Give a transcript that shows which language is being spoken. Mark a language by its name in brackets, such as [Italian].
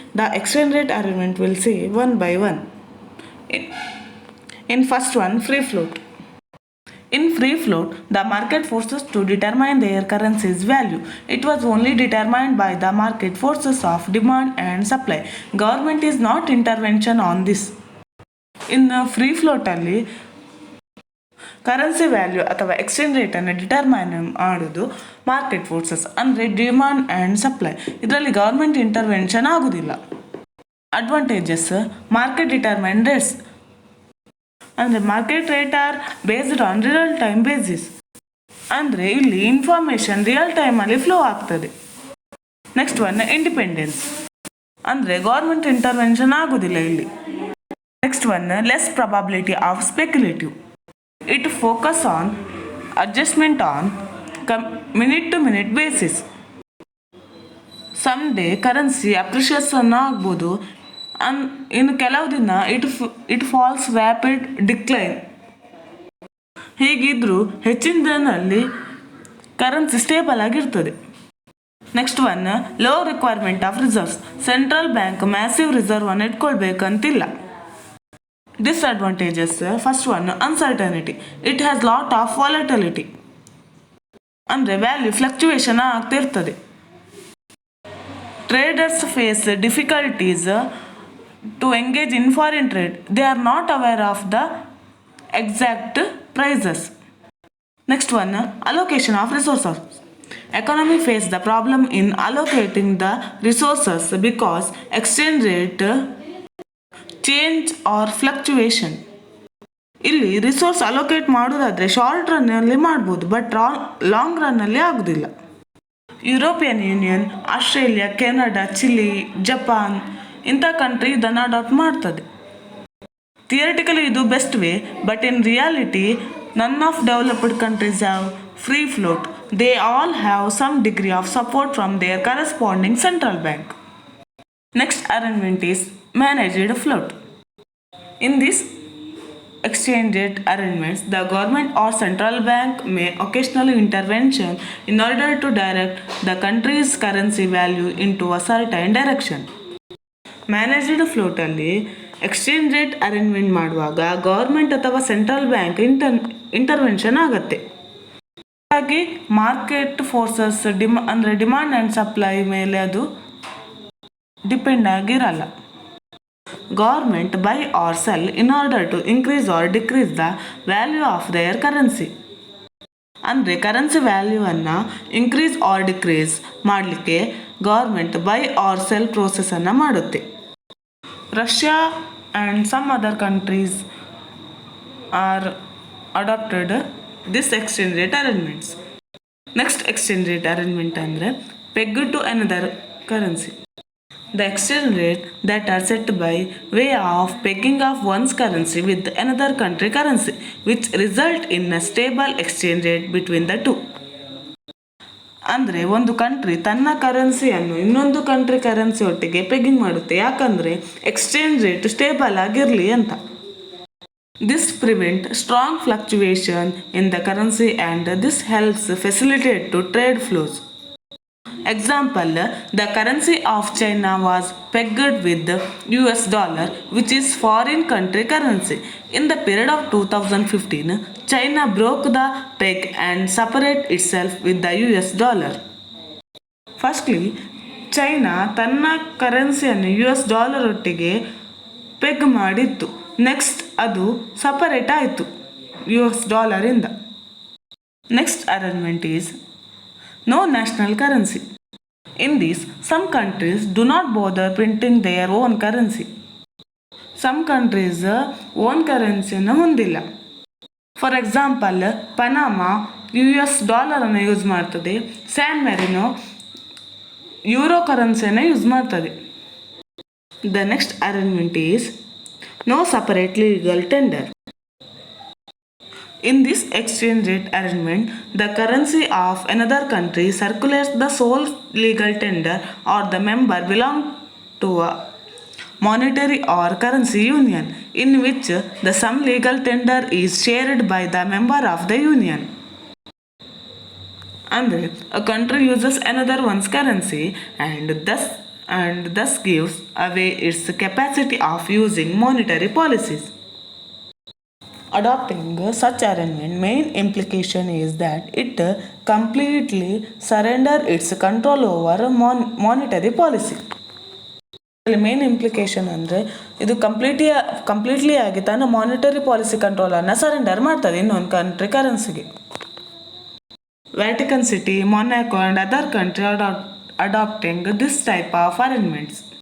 [English] The exchange rate arrangement will see one by one. In, in first one, free float. In free float, the market forces to determine their currency's value. It was only determined by the market forces of demand and supply. Government is not intervention on this. [Kannada] In free ಫ್ಲೋಟಲ್ಲಿ currency value ಅಥವಾ exchange ರೇಟನ್ನು determine ಮಾಡೋದು market forces ಅಂದರೆ demand and supply. ಇದರಲ್ಲಿ government intervention ಆಗೋದಿಲ್ಲ. Advantages market determine rates ಅಂದರೆ market rate are based on real time basis ಅಂದರೆ ಇಲ್ಲಿ information real ಟೈಮಲ್ಲಿ flow ಆಗ್ತದೆ. ನೆಕ್ಸ್ಟ್ ಒನ್ ಇಂಡಿಪೆಂಡೆನ್ಸ್ ಅಂದರೆ ಗೌರ್ಮೆಂಟ್ ಇಂಟರ್ವೆನ್ಷನ್ ಆಗೋದಿಲ್ಲ ಇಲ್ಲಿ. [English] Next one, less probability of speculative. It focus on adjustment on minute to minute basis. [Kannada] Someday currency appreciation ಆಗ್ಬೋದು, ಇನ್ನು ಕೆಲವು ದಿನ [English] It falls rapid decline. [Kannada] ಹೀಗಿದ್ರೂ ಹೆಚ್ಚಿನ ದಿನದಲ್ಲಿ ಕರೆನ್ಸಿ ಸ್ಟೇಬಲ್ ಆಗಿರ್ತದೆ. [English] Next one low requirement of reserves. [Kannada] Central bank massive reserve ಇಟ್ಕೊಳ್ಬೇಕಂತಿಲ್ಲ. [English] Disadvantages first one uncertainty. It has lot of volatility [Kannada] ಅಂದರೆ value fluctuation ಆಗ್ತಿರ್ತದೆ. [English] Traders face difficulties to engage in foreign trade. They are not aware of the exact prices. Next one allocation of resources. Economy face the problem in allocating the resources because exchange rate change or fluctuation. [Kannada] ಇಲ್ಲಿ resource allocate ಮಾಡೋದಾದರೆ short ರನ್ನಲ್ಲಿ ಮಾಡ್ಬೋದು, but long ರನ್ನಲ್ಲಿ ಆಗೋದಿಲ್ಲ. European union, Australia, Canada, Chile, Japan ಇಂಥ country ಇದನ್ನು adapt ಮಾಡ್ತದೆ. [English] Theoretically ಇದು best way, but in reality none of developed countries have free float. They all have some degree of support from their corresponding central bank. Next arrangement is managed float. In this exchange rate arrangements, the government or central bank may occasionally intervention in order to direct the country's currency value into a certain direction. [Kannada] Managed ಫ್ಲೋಟಲ್ಲಿ exchange rate arrangement ಮಾಡುವಾಗ government ಅಥವಾ central bank intervention ಆಗುತ್ತೆ. ಹಾಗಾಗಿ market forces ಅಂದರೆ demand and supply ಮೇಲೆ ಅದು depend ಆಗಿರಲ್ಲ. [English] Government buy or sell in order to increase or decrease the value of their currency. [Kannada] ಅಂದರೆ currency ವ್ಯಾಲ್ಯೂವನ್ನು ಇನ್ಕ್ರೀಸ್ ಆರ್ ಡಿಕ್ರೀಸ್ ಮಾಡಲಿಕ್ಕೆ ಗೌರ್ಮೆಂಟ್ ಬೈ ಆರ್ ಸೆಲ್ ಪ್ರೋಸೆಸನ್ನು ಮಾಡುತ್ತೆ. [English] Russia and some other countries are adapted this exchange rate arrangements. Next exchange rate arrangement ಅಂದರೆ peg to another currency. The exchange rate that are set by way of pegging of one's currency with another country currency, which result in a stable exchange rate between the two. [Kannada] ಅಂದರೆ ಒಂದು country ತನ್ನ ಕರೆನ್ಸಿಯನ್ನು ಇನ್ನೊಂದು country currency ಒಟ್ಟಿಗೆ ಪೆಗ್ಗಿಂಗ್ ಮಾಡುತ್ತೆ, ಯಾಕಂದರೆ exchange rate stable ಆಗಿರಲಿ ಅಂತ. [English] This prevent strong fluctuation in the currency and this helps facilitate to trade flows. Example, the currency of China was pegged with the US dollar, which is foreign country currency. In the period of 2015, China broke the peg and separated itself with the US dollar. [Kannada] Firstly, China ತನ್ನ ಕರೆನ್ಸಿಯನ್ನು US dollar ಒಟ್ಟಿಗೆ peg ಮಾಡಿತ್ತು. Next ಅದು separate ಆಯಿತು US ಡಾಲರಿಂದ. [English] Next arrangement is no national currency. In this, some countries do not bother printing their own currency. Some countries own [Kannada] ಕರೆನ್ಸಿಯನ್ನು ಹೊಂದಿಲ್ಲ. For example, Panama US ಡಾಲರನ್ನು use ಮಾಡ್ತದೆ, San Merino euro ಕರೆನ್ಸಿಯನ್ನು use ಮಾಡ್ತದೆ. [English] The next arrangement is no separate legal tender. In this exchange rate arrangement, the currency of another country circulates the sole legal tender or the member belong to a monetary or currency union, in which the some legal tender is shared by the member of the union. ಅಂದರೆ a country uses another one's currency and thus gives away its capacity of using monetary policies. Adopting such arrangement main implication is that it completely surrender its control over monetary policy. [Kannada] Main implication ಅಂದರೆ ಇದು completely ಆಗಿ ತನ್ನ monetary policy ಕಂಟ್ರೋಲನ್ನು surrender ಮಾಡ್ತದೆ ಇನ್ನೊಂದು country ಕರೆನ್ಸಿಗೆ. Vatican city, Monaco and other country [English] adopting this type of arrangements.